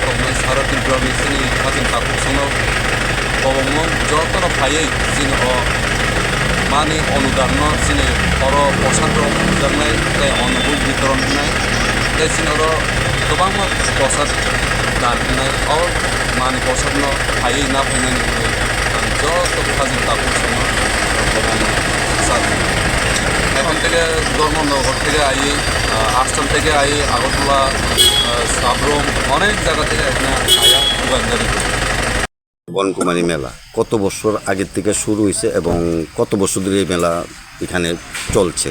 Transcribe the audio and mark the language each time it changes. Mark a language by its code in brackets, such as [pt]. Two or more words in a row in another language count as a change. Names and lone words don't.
[trp] दंनाय सारा त्रिपुरानि सिनि हाजिन ताकुसनो बबंमो जतन फायै सिनि मानि अनुदान सिनि आरो प्रसाद जानाय जाय अनुबुल वितरण होनाय जाय सिनि आरो गोबां प्रसाद दाननाय और मानि प्रसाद फायै ना फैनायनि जत हाजिन ताकुसनो [bn] এখন থেকে ধর্মনগর থেকে আই আশ্রম থেকে আই আগরতলা সাবরুম অনেক জায়গা থেকে এখানে আয়া দোকানদারি করি বনকুমারী মেলা কত বছর আগের থেকে শুরু হয়েছে এবং কত বছর ধরে এই মেলা এখানে চলছে?